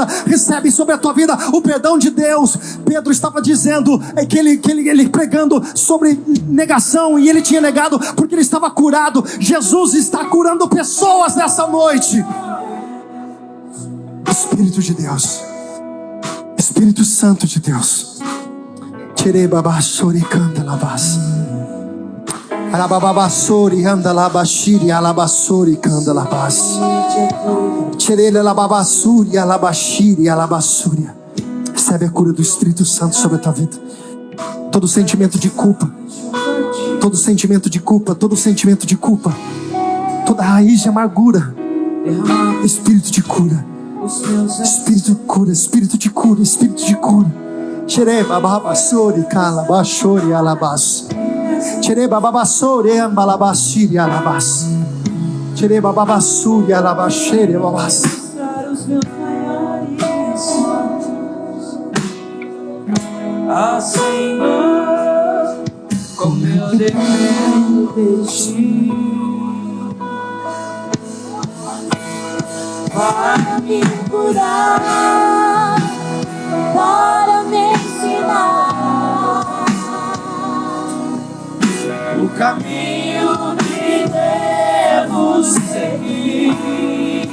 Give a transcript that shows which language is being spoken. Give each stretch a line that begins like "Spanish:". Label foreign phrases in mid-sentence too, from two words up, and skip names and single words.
Portuguese: Recebe sobre a tua vida o perdão de Deus. Pedro estava dizendo que ele pregando sobre negação, e ele tinha negado porque ele estava curado. Jesus está curando pessoas nessa noite. Espírito de Deus, Espírito Santo de Deus, Alababasori anda labashiri alabasori canda labas. Tirele alababasuri alabashiri alabasuri. Recebe a cura do Espírito Santo sobre a tua vida. Todo sentimento de culpa, todo sentimento de culpa, todo sentimento de culpa, toda raiz de amargura. Espírito de cura, Espírito de cura, Espírito de cura, Espírito de cura. Tirele bababasori calabashori alabas. Tirei bababassori ambalabashiri alabas. Tirei bababassuri alabashiri alabas. Ah, Senhor, como eu dependo de ti para me curar, para me ensinar o caminho que devo seguir.